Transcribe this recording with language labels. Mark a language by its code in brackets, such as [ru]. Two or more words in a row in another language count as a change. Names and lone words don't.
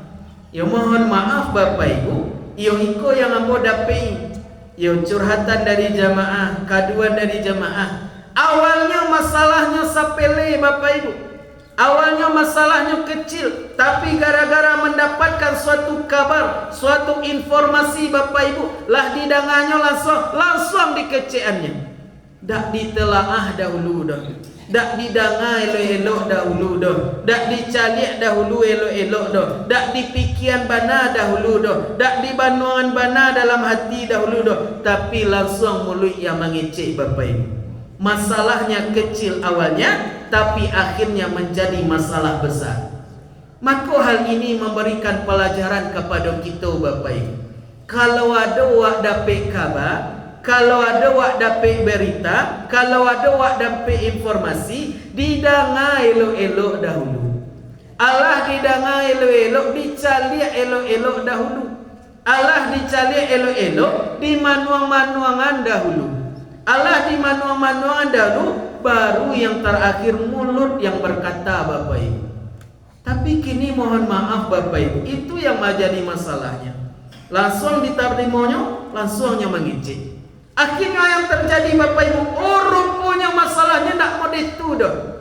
[min] Yo mohon maaf Bapak Ibu, yo iko yang ambo dapai. [id] Yo curhatan dari jamaah, kaduan dari jamaah. Awalnya masalahnya sepele Bapak Ibu. Awalnya masalahnya kecil, tapi gara-gara mendapatkan suatu kabar, suatu informasi Bapak Ibu, [min] lah didangannya langsung dikeceannya. Dak ditelaah dahulu dah. Dak didangai elok-elok dahulu dah. Dak dicaliak dahulu elok-elok dah. Dak dipikiran bana dahulu dah. Dak dibanuangan bana dalam hati dahulu dah. [id] Tapi langsung mulut yang mengecek Bapak Ibu. Masalahnya kecil awalnya, tapi akhirnya menjadi masalah besar. Maka hal ini memberikan pelajaran kepada kita Bapak Ibu. [min] Kalau ada wak dapat kabar, kalau ada wak dapat berita, kalau ada wak dapat informasi, didangai elok-elok dahulu. Allah didangai elok-elok, dicaliak elok-elok dahulu. Allah dicaliak elok-elok, dimanuang-manuangan dahulu. Allah dimanuang-manuangan dahulu, [id] baru yang terakhir mulut yang berkata Bapak Ibu. Tapi kini mohon maaf Bapak Ibu, itu yang menjadi masalahnya. Langsung diterimanya, langsungnya mengicik. Akhirnya yang terjadi Bapak Ibu, rupanya masalahnya tak mau itu dah.